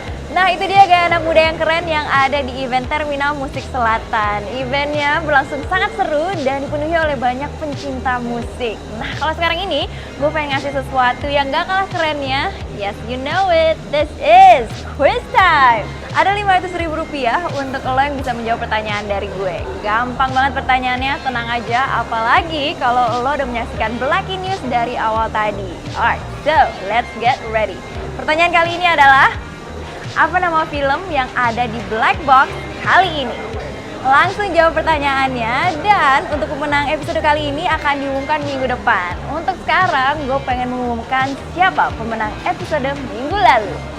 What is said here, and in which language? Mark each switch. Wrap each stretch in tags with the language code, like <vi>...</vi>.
<id>Nah, itu dia gaya anak muda yang keren yang ada di event Terminal Musik Selatan. Eventnya berlangsung sangat seru dan dipenuhi oleh banyak pencinta musik. Nah, kalau sekarang ini gue pengen ngasih sesuatu yang gak kalah kerennya.</id> <en>Yes, you know it, this is quiz time.</en> <id>Ada Rp500.000 untuk lo yang bisa menjawab pertanyaan dari gue. Gampang banget pertanyaannya, tenang aja. Apalagi kalau lo udah menyaksikan Black News dari awal tadi.</id> <en>Alright, so let's get ready.</en> <id>Pertanyaan kali ini adalah, apa nama film yang ada di Black Box kali ini? Langsung jawab pertanyaannya, dan untuk pemenang episode kali ini akan diumumkan minggu depan. Untuk sekarang, gue pengen mengumumkan siapa pemenang episode minggu lalu.</id>